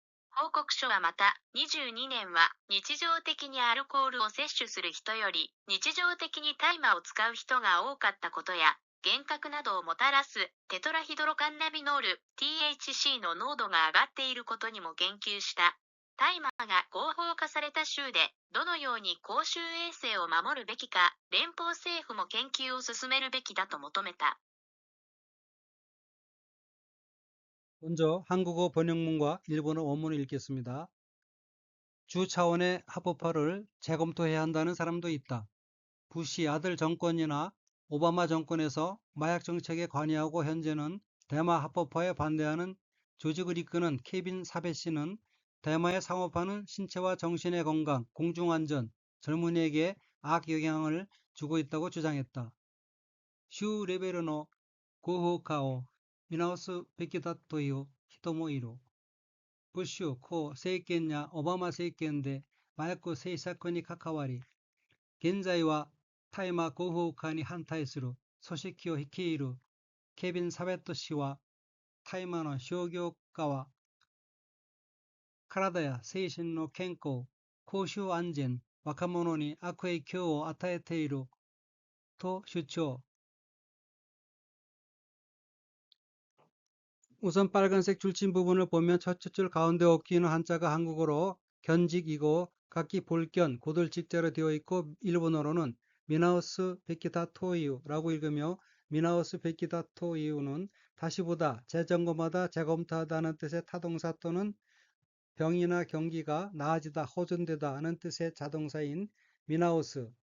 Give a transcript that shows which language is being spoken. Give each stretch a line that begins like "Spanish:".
Japanese: 報告書はまた、22年は日常的にアルコールを摂取する人より日常的に大麻を使う人が多かったことや、幻覚などをもたらすテトラヒドロカンナビノール THC の濃度が上がっていることにも言及した。大麻が合法化された州でどのように公衆衛生を守るべきか、連邦政府も研究を進めるべきだと求めた。
Korean: 먼저 한국어 번역문과 일본어 원문을 읽겠습니다. 주 차원의 합법화를 재검토해야 한다는 사람도 있다. 부시 아들 정권이나 오바마 정권에서 마약 정책에 관여하고 현재는 대마 합법화에 반대하는 조직을 이끄는 케빈 사베 씨는 대마의 상업화는 신체와 정신의 건강, 공중안전, 젊은이에게 악영향을 주고 있다고 주장했다.
Japanese: 슈 레베ルの 合法化を見直すべきだという人もいる。ブッシュ後政権やオバマ政権で麻薬政策に関わり、現在は大麻合法化に反対する組織を率いるケビン・サベット氏は、大麻の商業化は体や精神の健康、公衆安全、若者に悪影響を与えていると主張。
Korean: 우선 빨간색 줄친 부분을 보면 첫째 줄 가운데 엉키는 한자가 한국어로 견직이고 각기 볼견, 고들직자로 되어 있고 일본어로는 미나우스 베키다 토이유라고 읽으며 미나우스 베키다 토이유는 다시보다, 재점검하다, 재검토하다는 뜻의 타동사 또는 병이나 경기가 나아지다, 호전되다 하는 뜻의 자동사인 미나우스